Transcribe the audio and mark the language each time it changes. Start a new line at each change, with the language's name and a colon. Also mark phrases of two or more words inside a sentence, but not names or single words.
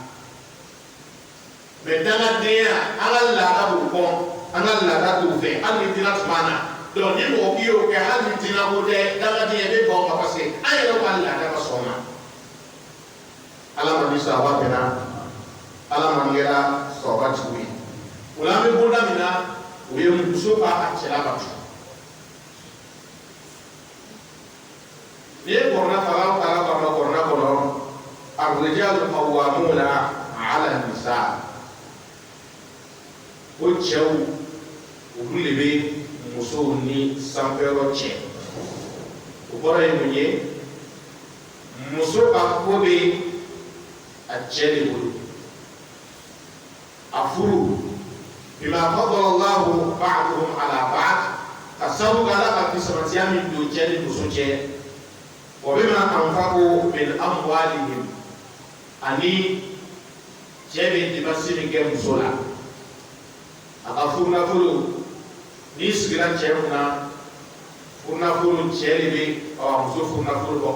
Bambara: mais dangadenya an ka laada b'o kɔn an ka laada t'o fɛ hali ni diinɛ tun b'an na donc ni mɔgɔ k'i y'o kɛ hali ni diinɛ ko tɛ dangadenya bɛ ban o ma
French: parce que
Bambara: an yɛrɛ ka laada ma sɔn o ma Ala ma ni sababa bɛnna Ala ma ni kɛra sababa tigiw ye o la an bɛ bonda min na o ye muso ka cɛla batu n'i ye kɔrɔna fanga kala kama kɔrɔna kɔnɔ
Arabic: الرجال قوامون على النساء
Bambara: o cɛw olu de bɛ musow ni sanfɛyɔrɔ cɛ o kɔrɔ ye mun ye muso ka ko bɛ a cɛ de bolo a furu
Arabic: بما فضل الله بعضهم على بعض
Bambara: ka sabu kala ka kisamatiya min don cɛ ni muso cɛ
Arabic: وبما أنفقوا من أموالهم
Bambara: ani cɛ bɛ dibasi min kɛ muso la a ka furu nafolo n'i sigira cɛ kunna furu nafolo cɛ de bɛ muso furu nafolo bɔ